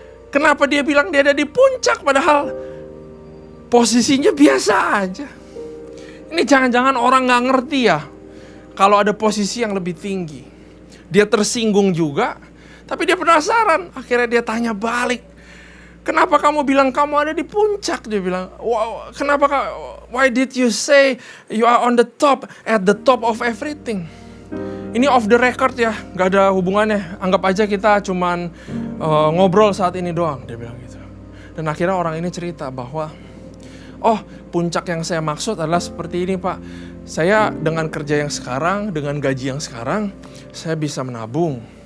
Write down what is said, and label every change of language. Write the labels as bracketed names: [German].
[Indonesian] Kenapa dia bilang dia ada di puncak padahal posisinya biasa aja. Ini jangan-jangan orang gak ngerti ya, kalau ada posisi yang lebih tinggi. Dia tersinggung juga, tapi dia penasaran. Akhirnya dia tanya balik, kenapa kamu bilang kamu ada di puncak? Dia bilang, wow, kenapa, [English] why did you say you are on the top, at the top of everything? [Indonesian] Ini [English] off the record [Indonesian] ya, gak ada hubungannya. Anggap aja kita cuman ngobrol saat ini doang, dia bilang gitu. Dan akhirnya orang ini cerita bahwa, oh, puncak yang saya maksud adalah seperti ini, Pak. Saya dengan kerja yang sekarang, dengan gaji yang sekarang, saya bisa menabung.